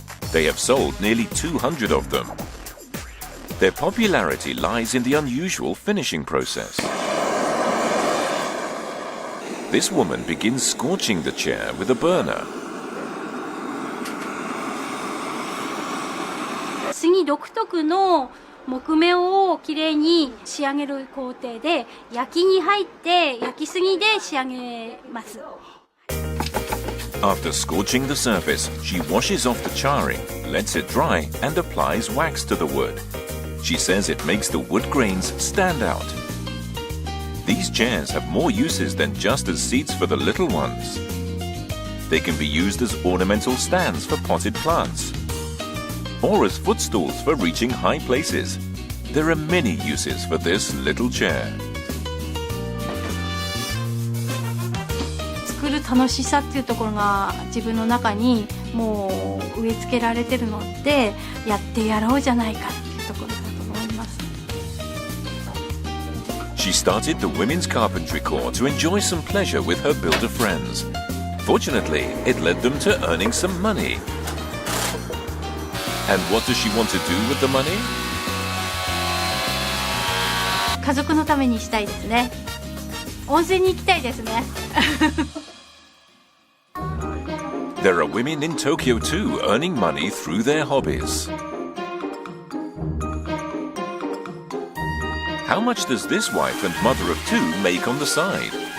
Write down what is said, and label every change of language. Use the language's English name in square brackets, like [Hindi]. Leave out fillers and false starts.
[English] They have sold nearly 200 of them. Their popularity lies in the unusual finishing process. This woman begins scorching the chair with a burner. [Japanese] 杉独特の木目をきれいに仕上げる工程で、焼きに入って焼きすぎで仕上げます。 [English] After scorching the surface, she washes off the charring, lets it dry, and applies wax to the wood. She says it makes the wood grains stand out. These chairs have more uses than just as seats for the little ones. They can be used as ornamental stands for potted plants, or as footstools for reaching high places. There are many uses for this little chair. [Japanese] 作る楽しさっていうところが自分の中にもう植え付けられてるので、やってやろうじゃないかっていうところだと思います。 [English] She started the Women's Carpentry Corps to enjoy some pleasure with her builder friends. Fortunately, it led them to earning some money. And what does she want to do with the money? [Japanese] 家族のためにしたいですね。温泉に行きたいですね。 [English] There are women in Tokyo too earning money through their hobbies. How much does this wife and mother of two make on the side?